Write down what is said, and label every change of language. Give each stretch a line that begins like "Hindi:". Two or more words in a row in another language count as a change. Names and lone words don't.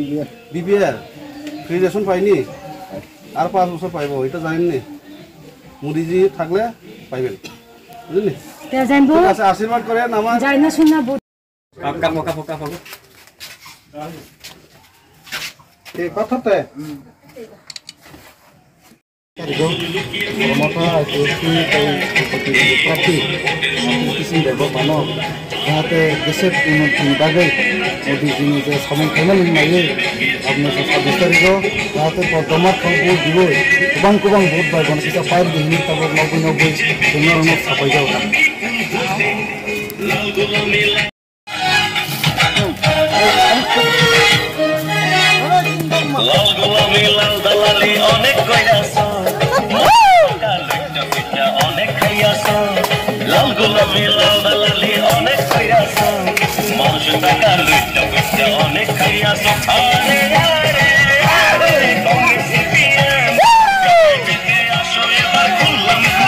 Bangla: বিপিআর ফ্রি রেশন পাইনি আর 5 বছর পাইব এটা জানেননি মোদিজি থাকলে পাইবেন বুঝলেন আচ্ছা আশীর্বাদ করেন আমার এই কথাতে
Bodo: जाहाथे देशेर उन्नतिनि बागै मोदीजीनि जे समायखांनाय होननानै आपनो 26 तारिखआव जाहाथे बर्तमान खावबो दिबो गोबां भोट बायगोन किसा पाइप दिनि ताबो 90 जोंनो साफाय जागोन
Bangla: লাল গোলামি লাল দালালি অনেক কইরাছ অনেক খাইয়াছ লাল গোলামি লাল দালালি অনেক কইরাছ মানুষ টাকা লুইটা লুইটা অনেক খাইয়াছ আরে আরে আরে কংগ্রেস সিপিএম কেটে আসো এবার খুললাম